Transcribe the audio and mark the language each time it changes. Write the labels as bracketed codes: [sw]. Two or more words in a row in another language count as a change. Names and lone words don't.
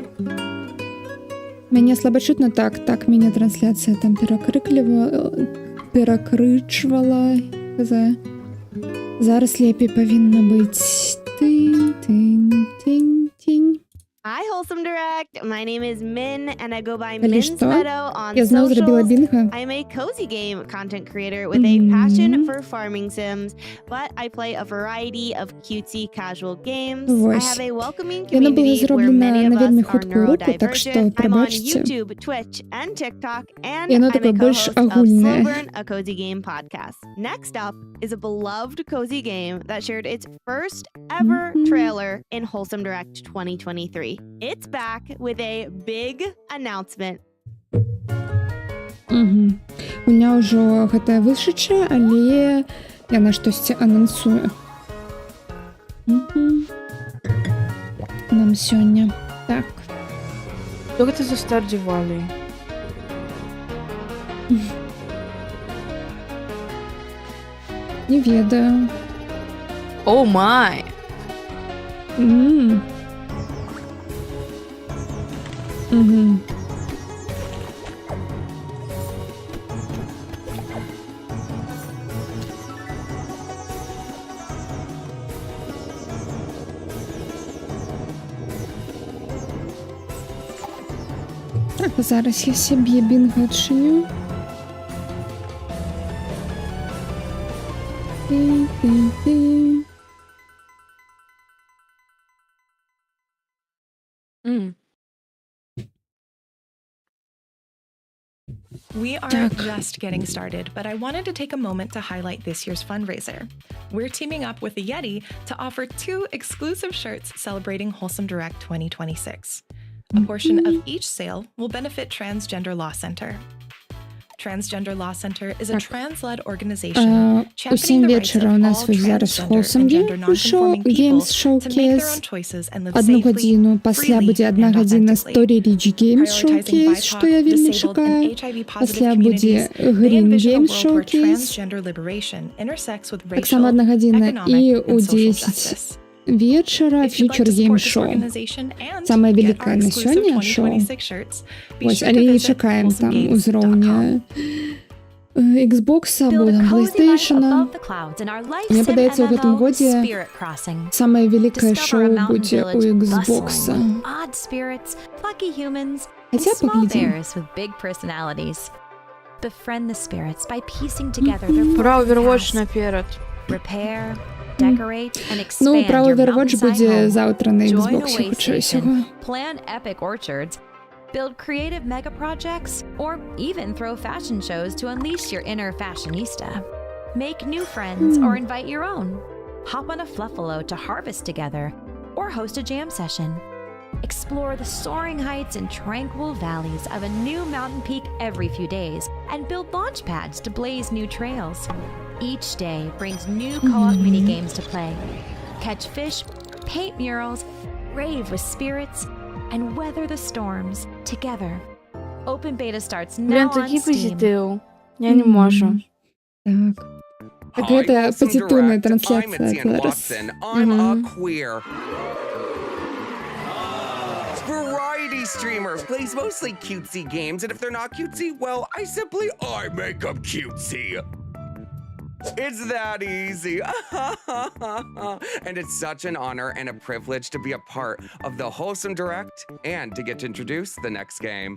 [be] Мяне слаба чутно, так, мяне трансляцыя там перакрычвала. Зараз лепей павінна быць. Тынь-тынь-тынь-тынь. [en] Hi, Wholesome Direct. My name is Min, and I go by [ru] Или [en] Min's [ru] что? [en] Meadow on [be] Я зноў зрабіла [en] socials. [be] бінга. [en] I'm a cozy game content creator with a passion for farming sims, but I play a variety of cutesy casual games. I [be] Вось. [en] have a welcoming [be] Яно было [en] community where [be] зроблена [en] many of [be] на вельмі [en] us are [be] хуткую руку, так што [en] neurodivergent. I'm on [be] прабачце. [en] YouTube, Twitch, and TikTok, and [be] Яно [en] I'm a [be] такое больш [en] co-host of [be] агульнае. [en] Slowburn, a cozy game podcast. Next up is a beloved cozy game that shared its first ever trailer in Wholesome Direct 2023. It's back with a big announcement. Гульня ўжо гэтая вышачая, але яна штосьці анансуе. Нам сёння. Так. [ru] Что это за Stardew Valley? [be] Не ведаю. [en] Oh my! М. Мгм. [be] Так, зараз я сябе бінга адчыню. Ты. [en] We are [be] Так. [en] just getting started, but I wanted to take a moment to highlight this year's fundraiser. We're teaming up with the Yeti to offer 2 exclusive shirts celebrating Wholesome Direct 2026. A portion of each sale will benefit Transgender Law Center. Transgender Law Center is a [be] Так. [en] trans-led organization [be] У 7 вечора у нас ось зараз Wholesome Games Showcase. [uk] Одну годину, [be] пасля будзе 1 гадзіна Story Rich Games Showcase, што я вельмі чакаю. Пасля будзе Green Games Showcase. Таксама 1 гадзіна і ў 10 вечара Future Game Show. Самае вялікае на сёння шоу. Вось, але не чакаем там узроўня Xbox або там PlayStation. Мне падаецца, у гэтым годзе самае вялікае шоу будзе у Xbox. Хаця паглядзім. [en] Befriend the spirits by piecing together their [ru] Про Overwatch [en] past. [ru] наперед. [en] Repair, decorate, and expand [be] Ну, пра [en] your Overwatch mountainside [be] будзе [en] home. [be] заўтра на [en] Join [be] Xbox, [en] Oasis [be] хутчэй [en] and [be] усяго. [en] plan epic orchards, build creative mega projects, or even throw fashion shows to unleash your inner fashionista. Make new friends or invite your own. hop on a Fluffalo to harvest together, or host a jam session. Explore the soaring heights and tranquil valleys of a new mountain peak every few days and build launch pads to blaze new trails. Each day brings new co-op mini games to play. Catch fish, paint murals, rave with spirits, and weather the storms together. Open beta starts [ru] Блин, [en] now on [ru] такие [en] Steam. [ru] позитив. Я не можу. [be] Так. Так [en] Hi, [ru] это [en] Wholesome [ru] позитивная [en] Direct. I'm [ru] трансляция [en] Etienne [be] зараз. [en] Watson. I'm a queer. Variety streamer plays mostly cutesy games, and if they're not cutesy, well, I make them cutesy. It's that easy. And it's such an honor and a privilege to be a part of the Wholesome Direct and to get to introduce the next game.